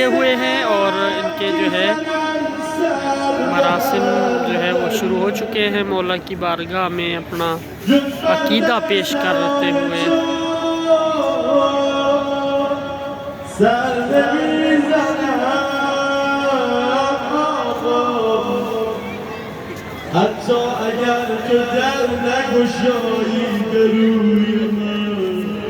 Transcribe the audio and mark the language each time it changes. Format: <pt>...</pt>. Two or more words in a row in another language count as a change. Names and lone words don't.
<ur>ہوئے ہیں اور ان کے جو ہے مراسم جو ہے وہ شروع ہو چکے ہیں. مولا کی بارگاہ میں اپنا عقیدہ پیش کرتے ہوئے.</ur> <fa>حتی اگر تو در نگشایی به روی من</fa>